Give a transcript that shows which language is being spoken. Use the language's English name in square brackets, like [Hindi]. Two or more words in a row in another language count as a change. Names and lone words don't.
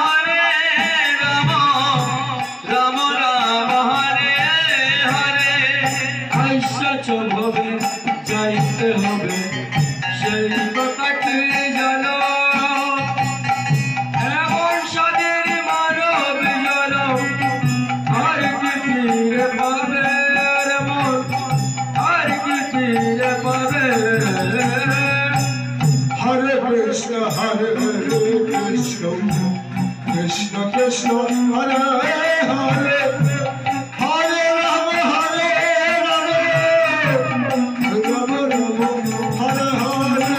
[Bangla] রাম রাম হরে হরে আইসাচ ভবে যাইতে হবে সেই কথা কি জানো এমন সাদের মানব জল আর কি তীরে পাবে আর কি তীরে পাবে [Sanskrit] Hare Krishna, Hare Krishna, Krishna Krishna, Hare Hare, Hare Rama, Hare Rama, Rama Rama, Hare Hare.